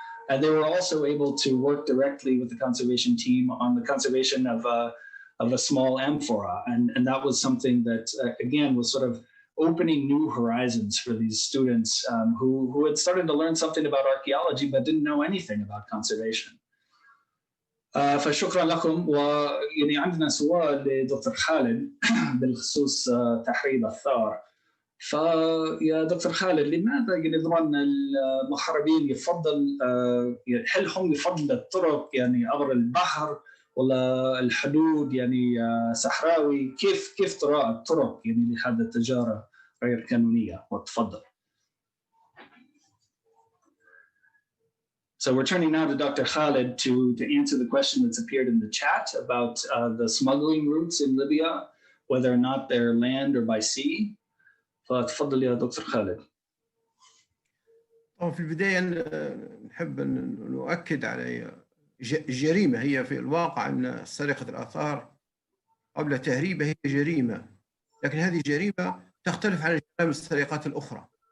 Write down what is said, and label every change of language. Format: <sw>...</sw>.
<en>And they were also able to work directly with the conservation team on the conservation of a small amphora. And that was something that, again, was sort of opening new horizons for these students who had started to learn something about archaeology but didn't know anything about conservation.</en> <ar>فشكرا لكم. ويعني عندنا سؤال لدكتور خالد بالخصوص تحريض الثار. فيا دكتور خالد، لماذا يعني طبعا المحاربين يفضل هل هم يفضل الطرق يعني عبر البحر ولا الحدود يعني صحراوي؟ كيف ترى الطرق يعني لهذه التجارة غير قانونية؟ وتفضل.</ar> <en>So we're turning now to Dr. Khaled to answer the question that's appeared in the chat about the smuggling routes in Libya, whether or not they're land or by sea.</en> <ar>فتفضل يا دكتور خالد. في البداية نحب أن نؤكد على الجريمة. هي في الواقع أن سرقة الآثار قبل تهريبها هي جريمة، لكن هذه الجريمة تختلف عن جرائم السرقات الأخرى.</ar>